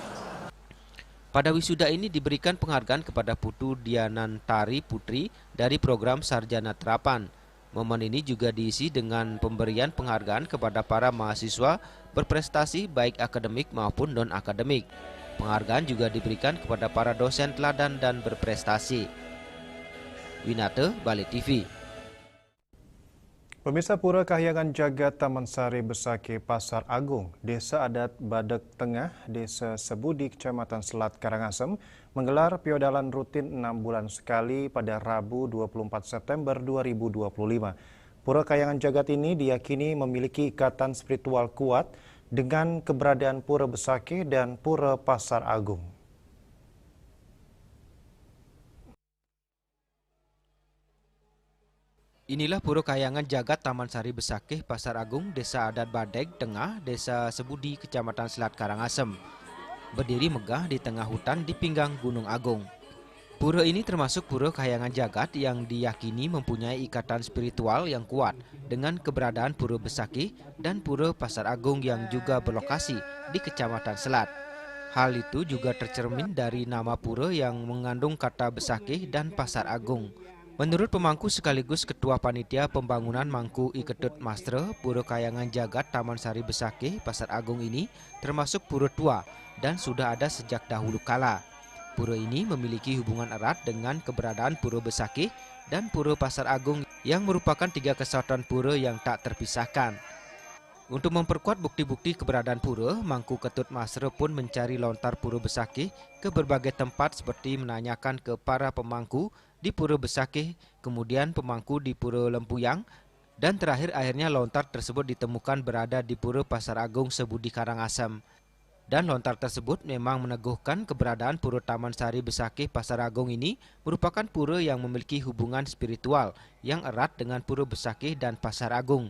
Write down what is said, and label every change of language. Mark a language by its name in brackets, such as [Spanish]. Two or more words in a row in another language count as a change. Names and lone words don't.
[Indonesian] Pada wisuda ini diberikan penghargaan kepada Putu Dianantari Putri dari program Sarjana Terapan. Momen ini juga diisi dengan pemberian penghargaan kepada para mahasiswa berprestasi baik akademik maupun non-akademik. Penghargaan juga diberikan kepada para dosen teladan dan berprestasi. Winate, Bali TV. Pemirsa, Pura Kahyangan Jagat Taman Sari Besaki Pasar Agung, Desa Adat Badek Tengah, Desa Sebudi, Kecamatan Selat Karangasem, menggelar piodalan rutin 6 bulan sekali pada Rabu 24 September 2025. Pura Kahyangan Jagat ini diyakini memiliki ikatan spiritual kuat dengan keberadaan Pura Besaki dan Pura Pasar Agung. Inilah Pura Kahyangan Jagat Taman Sari Besakih Pasar Agung, Desa Adat Badeg Tengah, Desa Sebudi, Kecamatan Selat Karangasem. Berdiri megah di tengah hutan di pinggang Gunung Agung. Pura ini termasuk Pura Kahyangan Jagat yang diyakini mempunyai ikatan spiritual yang kuat dengan keberadaan Pura Besakih dan Pura Pasar Agung yang juga berlokasi di Kecamatan Selat. Hal itu juga tercermin dari nama pura yang mengandung kata Besakih dan Pasar Agung. Menurut pemangku sekaligus Ketua Panitia Pembangunan Mangku Iketut Mastre, Pura Kahyangan Jagat Taman Sari Besakih Pasar Agung ini termasuk pura tua dan sudah ada sejak dahulu kala. Pura ini memiliki hubungan erat dengan keberadaan Pura Besakih dan Pura Pasar Agung yang merupakan 3 kesatuan pura yang tak terpisahkan. Untuk memperkuat bukti-bukti keberadaan pura, Mangku Ketut Masre pun mencari lontar Pura Besakih ke berbagai tempat seperti menanyakan ke para pemangku di Pura Besakih, kemudian pemangku di Pura Lempuyang, dan terakhir akhirnya lontar tersebut ditemukan berada di Pura Pasar Agung Sebudi Karangasem. Dan lontar tersebut memang meneguhkan keberadaan Pura Taman Sari Besakih Pasar Agung ini merupakan pura yang memiliki hubungan spiritual yang erat dengan Pura Besakih dan Pasar Agung.